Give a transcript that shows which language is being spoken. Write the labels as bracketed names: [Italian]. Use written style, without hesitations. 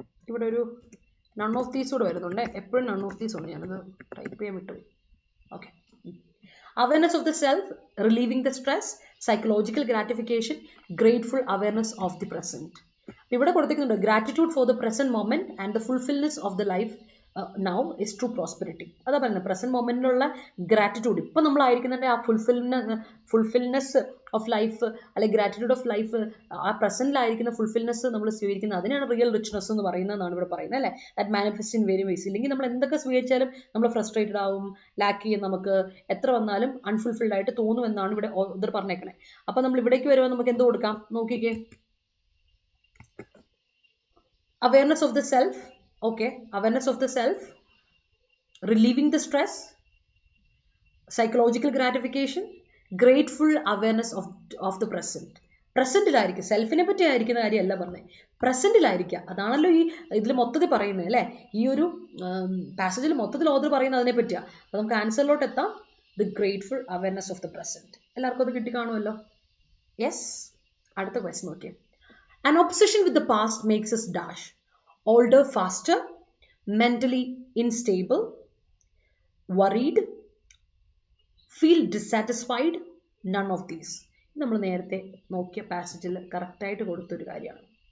[Malayalam] ഇവിടെ ഒരു none of these കൂടെ വരുന്നുണ്ട്. എപ്പോഴും [English] none of these [Malayalam] ഉണ്ട്. ഞാനത് ടൈപ്പ് ചെയ്യാൻ വിട്ടുപോയി. Okay. [English] Awareness of the self, relieving the stress, psychological gratification, grateful awareness of the present. [Malayalam] ഇവിടെ കൊടുത്തിരിക്കുന്നുണ്ട് [English] gratitude for the present moment and the fulfillment of the life now is true prosperity. [Malayalam] അതാ പറയുന്നത് present മൊമെന്റിലുള്ള gratitude. ഇപ്പം നമ്മളായിരിക്കുന്നതിൻ്റെ ആ fulfilness of life അല്ലെങ്കിൽ gratitude of life, ആ പ്രസന്റിലായിരിക്കുന്ന fulfilness നമ്മൾ സ്വീകരിക്കുന്നത്, അതിനാണ് റിയൽ റിച്ച്നെസ് എന്ന് പറയുന്നതെന്നാണ് ഇവിടെ പറയുന്നത് അല്ലേ. [English] That manifest in very ways. [Malayalam] ഇല്ലെങ്കിൽ നമ്മൾ എന്തൊക്കെ സ്വീകരിച്ചാലും നമ്മൾ ഫ്രസ്ട്രേറ്റഡ് ആവും, ലാക്ക് ചെയ്യും, നമുക്ക് എത്ര വന്നാലും അൺഫുൾഫിൽഡ് ആയിട്ട് തോന്നുമെന്നാണ് ഇവിടെ ഓതർ പറഞ്ഞേക്കണേ. അപ്പം നമ്മൾ ഇവിടേക്ക് വരുമ്പോൾ നമുക്ക് എന്ത് കൊടുക്കാം നോക്കിക്കേ. [English] Awareness of the self. Okay, awareness of the self, relieving the stress, psychological gratification, grateful awareness of the present. [Malayalam] പ്രസന്റിലായിരിക്കും. സെൽഫിനെ പറ്റി ആയിരിക്കുന്ന കാര്യമല്ല പറഞ്ഞത്, പ്രസന്റിലായിരിക്കുക. അതാണല്ലോ ഈ ഇതിൽ മൊത്തത്തിൽ പറയുന്നത് അല്ലേ. ഈ ഒരു പാസേജിൽ മൊത്തത്തിൽ ഓതർ പറയുന്നത് അതിനെ പറ്റിയാണ്. അപ്പോൾ നമുക്ക് ആൻസറിലോട്ട് എത്താം. [English] The grateful awareness of the present. [Malayalam] എല്ലാവർക്കും അത് കിട്ടിക്കാണുമല്ലോ. യെസ്. അടുത്ത ക്വസ്റ്റ്യൻ നോക്കിയേ. [English] An obsession with the past makes us dash, older faster, mentally unstable, worried, feel dissatisfied, none of these. [Malayalam] നമ്മൾ നേരത്തെ നോക്കിയ പാസേജിൽ കറക്റ്റായിട്ട് കൊടുത്തൊരു കാര്യമാണ്.